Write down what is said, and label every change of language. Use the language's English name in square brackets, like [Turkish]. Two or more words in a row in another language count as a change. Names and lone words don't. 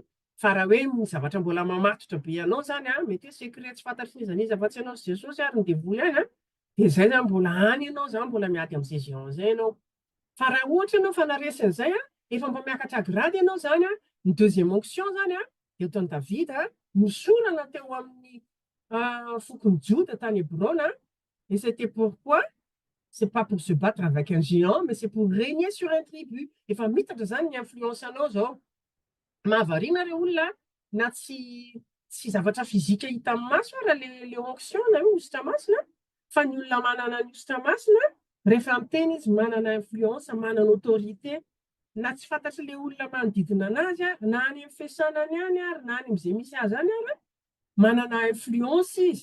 [Malagasy] Fa raha hoe ny zavatra mbola mamatotra be ianao zany mety hoe secret tsy fantatry n'iza afa-tsy ianao sy Jesosy ary ny devoly any dia zay zany mbola any ianao zany mbola miady amin'izay géant zay ianao. Fa raha ohatra ianao fa naresin'izay efa mba miakatra grady ianao zany ny [French] deuxième onction [Malagasy] zany eton'ny Davida nosorana teo amin'ny fokony Joda tany Hebron [French] et c'était pourquoi c'est pas pour se battre avec un géant mais c'est pour régner sur un tribu. [Malagasy] Efa mitatra zany ny influence anao zao. Mahavariana ireo olona na tsy zavatra fizika hita amin'ny maso raha [French] le onction [Malagasy] na hoe ositra masina, fa ny olona manana ny ositra masina Rehefa miteny izy manana influence, manana autorité, na tsy fantatry le olona manodidina anazy na any amin'ny fiasanany any ary na any amin'izay misy azy any ary manana influence izy.